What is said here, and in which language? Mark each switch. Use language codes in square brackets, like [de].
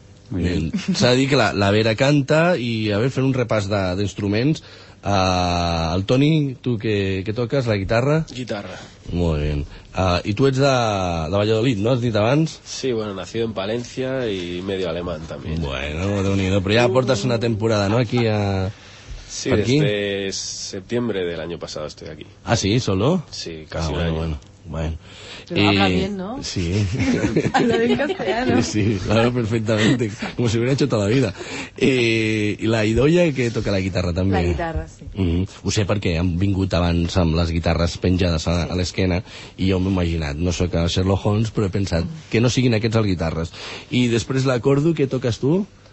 [es] Muy bien. [ca] S'ha de dir que la Vera canta, i a veure, fent un repàs d'instruments, el Toni, tu que toques, la guitarra? Guitarra. Molt bé. I tu ets de Valladolid, no? Has dit abans? [es] Sí, bueno, nacido en Palencia y medio alemán también. [ca] Bueno, Déu-n'hi-do, però ja portes una temporada, no?, aquí a... Sí, aquí. [es] Desde septiembre del año pasado estoy aquí. Ah, sí, solo? Sí, casi un año. Bueno. Pero y... habla bien, ¿no? Sí. Habla sí, claro, perfectamente, como si hubiera hecho toda la vida. Y la Idoia, que toca la guitarra también. La guitarra, sí. [ca] Ho sé perquè han vingut abans amb les guitarres penjades a l'esquena, i jo m'he imaginat, no sóc el Sherlock Holmes, però he pensat que no siguin aquests els guitarres. I després l'acordo, què toques tu?